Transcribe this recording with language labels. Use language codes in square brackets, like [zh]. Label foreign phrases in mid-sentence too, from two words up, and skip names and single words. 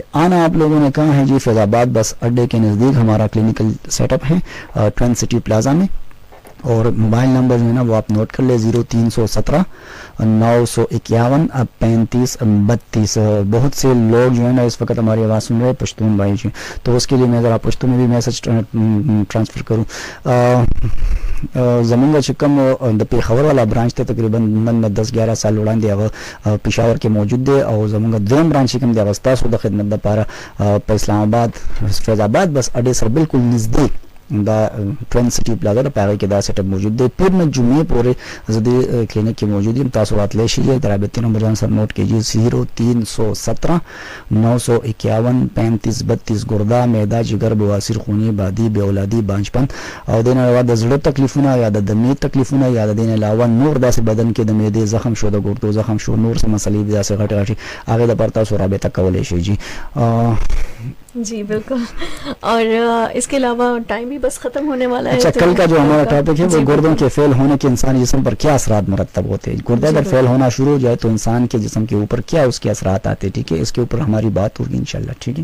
[ur] آنا آپ لوگوں نے کہا ہے جی فیض آباد بس اڈے کے نزدیک ہمارا [en] clinical set up [ur] ہے ٹرین سٹی پلازا میں, اور موبائل نمبر جو ہے نا وہ آپ نوٹ کر لیں 0317 951 3532. بہت سے لوگ جو ہے نا اس وقت ہماری آواز سن رہے ہیں پشتون بھائی جی, تو اس کے لیے میں ذرا پشتو میں بھی [en] message transfer [ur] کروں. [ps] زمینگا چکم د پیښور والا برانچ ته تقریبا من 10-11 سال وړاندې پېښور کې موجود دی, او زمونږ دویم برانچ کوم دی ستاسو د خدمت لپاره په اسلام آباد فیض آباد بس اډې سره بالکل نږدې دا ٹرین سٹی پلازا د پاره کې دا [en] set up [ps] موجود دی. پیر نه جمعې پورې زدي کلینک کې موجود دي, تاسو راتلی شئ. رابطې نمبر ځان سره [ur] نوٹ کیجئے [ps] 0317 951 3532. ګرده, معده, جگر, بواسیر, خونی, بادي, بې اولادي, بانجپن, او دین علاوه د زړه تکلیفونه یا د دمې تکلیفونه یا د دین علاوه نور داسې بدن کې د معدې زخم شو, د ګردو زخم شو, نور څه مسلې داسې غټې غټې, هغه د پر تاسو رابطه کولی شئ جی. [ur] جی بالکل. اور اس کے علاوہ ٹائم بھی بس ختم ہونے والا ہے. اچھا, کل کا جو ہمارا ٹاپک ہے وہ گردوں کے فیل ہونے کے انسانی جسم پر کیا اثرات مرتب ہوتے ہیں. گردے اگر فیل ہونا شروع ہو جائے تو انسان کے جسم کے اوپر کیا اس کے اثرات آتے ہیں, ٹھیک ہے, اس کے اوپر ہماری بات ہوگی انشاءاللہ, ٹھیک ہے